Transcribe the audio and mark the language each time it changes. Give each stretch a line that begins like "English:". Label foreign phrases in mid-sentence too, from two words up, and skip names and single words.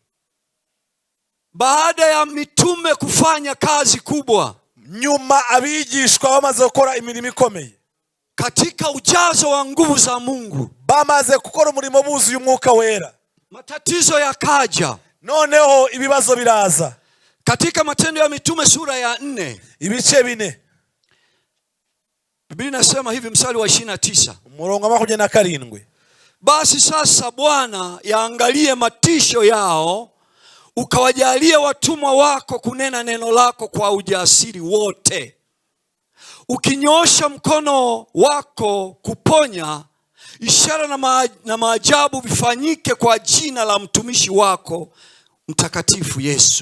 Swahili: baada ya mitume kufanya kazi kubwa,
Kinyarwanda: nyuma abigishwa bamaze gukora imirimo ikomeye,
Swahili: katika ujazo wa nguvu za Mungu,
Kinyarwanda: bamaze gukora umurimo buzuye umwuka wera,
Swahili: matatizo yakaja,
Kinyarwanda: noneho ibibazo biraza.
Swahili: Katika Matendo ya Mitume sura ya 4,
Kinyarwanda: ibice 4,
Swahili: Biblia inasema hivi, mstari wa 29,
Kinyarwanda: umurongo wa 27,
Swahili: basi sasa Bwana yaangalie matisho yao, ukawajalie watumwa wako kunena neno lako kwa ujasiri wote, ukinyoosha mkono wako kuponya, ishara na maajabu vifanyike kwa jina la mtumishi wako mtakatifu Yesu.